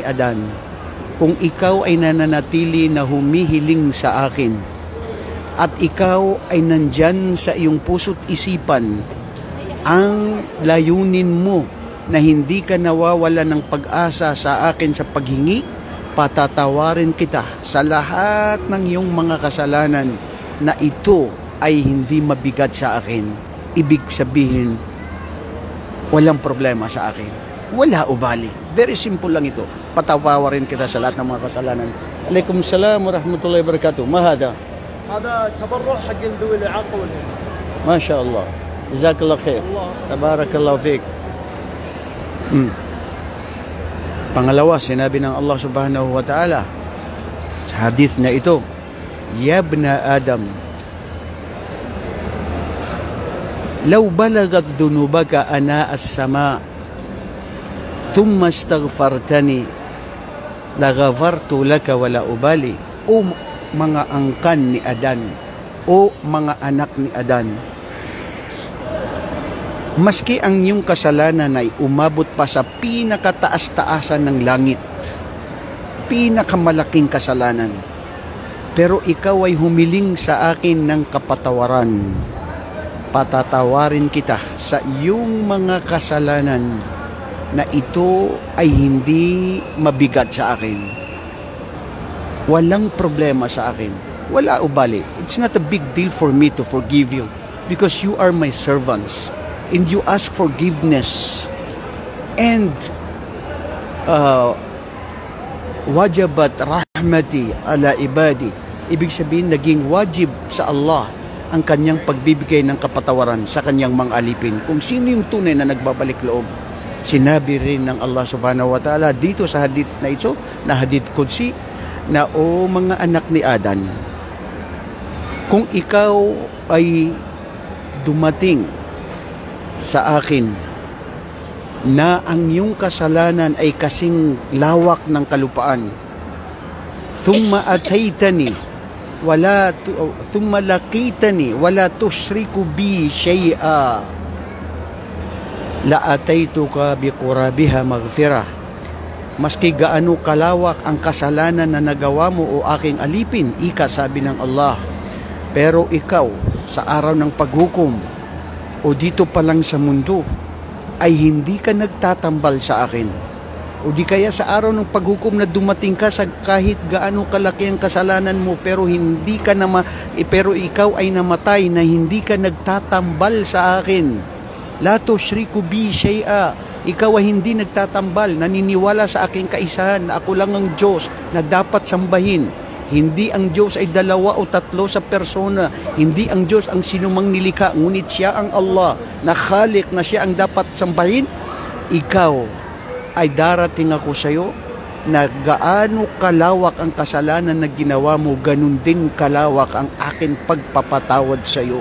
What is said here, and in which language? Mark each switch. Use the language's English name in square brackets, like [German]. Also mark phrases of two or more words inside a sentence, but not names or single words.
[Filipino] Adan, kung ikaw ay nananatili na humihiling sa akin at ikaw ay nandyan sa iyong puso't isipan ang layunin mo na hindi ka nawawala ng pag-asa sa akin sa paghingi, patatawarin kita sa lahat ng iyong mga kasalanan na ito ay hindi mabigat sa akin. Ibig sabihin, walang problema sa akin. [Arabic] ولا أبالي. [English] Very simple [Filipino] lang ito. Patawarin kita sa lahat ng mga kasalanan. [Arabic] وعليكم السلام ورحمة الله وبركاته. Mahada. هذا تبرع حق ذوي الإعاقة والهم. ما شاء الله. جزاك الله خير. تبارك الله فيك. [Filipino] Pangalawa, sinabi ng Allah [Arabic] سبحانه وتعالى [Filipino] sa hadith na ito, [Arabic] يا ابن آدم لو بلغت ذنوبك عنان السماء ثم استغفرتني غفرت لك ولا أبالي. [Filipino] O mga angkan ni Adan, o mga anak ni Adan, maski ang iyong kasalanan ay umabot pa sa pinakataas-taasan ng langit, pinakamalaking kasalanan, pero ikaw ay humiling sa akin ng kapatawaran, patatawarin kita sa iyong mga kasalanan na ito ay hindi mabigat sa akin. Walang problema sa akin. [Arabic] ولا أبالي. [English] It's not a big deal for me to forgive you because you are my servants and you ask forgiveness. [Arabic] And وجبت رحمتي على عبادي. [Filipino] Ibig sabihin, naging wajib sa Allah ang kanyang pagbibigay ng kapatawaran sa kanyang mga alipin. Kung sino yung tunay na nagbabalik loob. Sinabi rin ng Allah [Arabic] سبحانه وتعالى [Filipino] dito sa hadith na ito, na hadith Qudsi, na o mga anak ni Adan, kung ikaw ay dumating sa akin na ang iyong kasalanan ay kasing lawak ng kalupaan, [Arabic] ثم أتيتني ثم لقيتني ولا تشرك بي شيئا لأتيتك بقرابها مغفرة. [Filipino] Maski gaano kalawak ang kasalanan na nagawa mo o aking alipin, ika, sabi ng Allah. Pero ikaw, sa araw ng paghukom o dito pa lang sa mundo, ay hindi ka nagtatambal sa akin. O di kaya sa araw ng paghukom na dumating ka sa kahit gaano kalaki ang kasalanan mo, pero hindi ka pero ikaw ay namatay na hindi ka nagtatambal sa akin. [Arabic] لا تشرك بي شيئا. [Filipino] Ikaw ay hindi nagtatambal, naniniwala sa aking kaisahan na ako lang ang Diyos na dapat sambahin. Hindi ang Diyos ay 2 o 3 sa persona. Hindi ang Diyos ang sinumang nilikha, ngunit siya ang Allah na Khalik, na siya ang dapat sambahin. Ikaw ay darating ako sa iyo na gaano kalawak ang kasalanan na ginawa mo, ganun din kalawak ang akin pagpapatawad sa iyo.